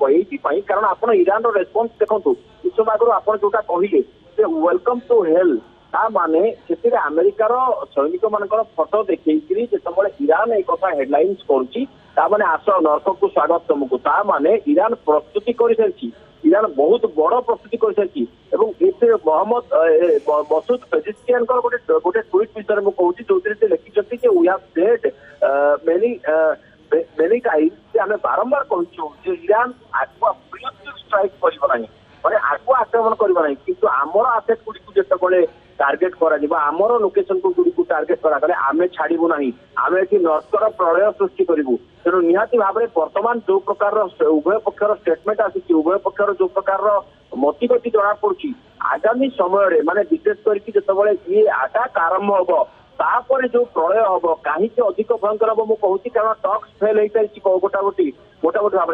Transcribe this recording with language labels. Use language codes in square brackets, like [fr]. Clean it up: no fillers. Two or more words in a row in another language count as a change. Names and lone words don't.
[or] ଏଇଥିପାଇଁ କାରଣ ଆପଣ ଇରାନର ରେସ୍ପନ୍ସ ଦେଖନ୍ତୁ, କିଛି ସମୟ ଆଗରୁ ଆପଣ ଯୋଉଟା କହିଲେ ଯେ [en] welcome to hell, [or] ତା ମାନେ ସେଥିରେ ଆମେରିକାର ସୈନିକ ମାନଙ୍କର ଫଟୋ ଦେଖେଇକିରି ଯେତେବେଳେ ଇରାନ ଏଇ କଥା ହେଡଲାଇନ୍ସ କରୁଛି, ତା ମାନେ ଆସ ନର୍କକୁ ସ୍ୱାଗତ ତମକୁ, ତା ମାନେ ଇରାନ ପ୍ରସ୍ତୁତି କରିସାରିଛି, ଇରାନ ବହୁତ ବଡ ପ୍ରସ୍ତୁତି କରିସାରିଛି। ଏବଂ ଏଥିରେ ମହମ୍ମଦ ମସୁଦ ପେଜିସ୍କିଆନଙ୍କର ଗୋଟେ ଟ୍ୱିଟ୍ ବିଷୟରେ ମୁଁ କହୁଛି, ଯୋଉଥିରେ ସେ ଲେଖିଛନ୍ତି ଯେ [en] we have said many times [or] ଯେ ଆମେ ବାରମ୍ବାର କହିଛୁ ଯେ ଇରାନ ଆଗୁଆ [en] preemptive strike [or] କରିବ ନାହିଁ, ମାନେ ଆଗୁଆ ଆକ୍ରମଣ କରିବ ନାହିଁ, କିନ୍ତୁ ଆମର ଆସେଟ୍ ଗୁଡ଼ିକୁ ଯେତେବେଳେ ଟାର୍ଗେଟ କରାଯିବ, ଆମର ଲୋକେସନ ଗୁଡ଼ିକୁ ଟାର୍ଗେଟ କରାଗଲେ ଆମେ ଛାଡ଼ିବୁ ନାହିଁ, ଆମେ ଏଠି ନର୍କର ପ୍ରଳୟ ସୃଷ୍ଟି କରିବୁ। ତେଣୁ ନିହାତି ଭାବରେ ବର୍ତ୍ତମାନ ଯୋଉ ପ୍ରକାରର ଉଭୟ ପକ୍ଷର ଷ୍ଟେଟମେଣ୍ଟ ଆସିଛି, ଉଭୟ ପକ୍ଷର ଯୋଉ ପ୍ରକାରର ମତିଗତି ଜଣାପଡୁଛି, ଆଗାମୀ ସମୟରେ ମାନେ ବିଶେଷ କରିକି ଯେତେବେଳେ ଇଏ ଆଟାକ୍ ଆରମ୍ଭ ହବ, ତାପରେ ଯୋଉ ପ୍ରଳୟ ହବ କାହିଁକି ଅଧିକ ଭୟଙ୍କର ହବ ମୁଁ କହୁଛି, କାରଣ [en] talks fail [or] ହେଇସାରିଛି ଗୋଟାଗୋଟି ଭାବରେ।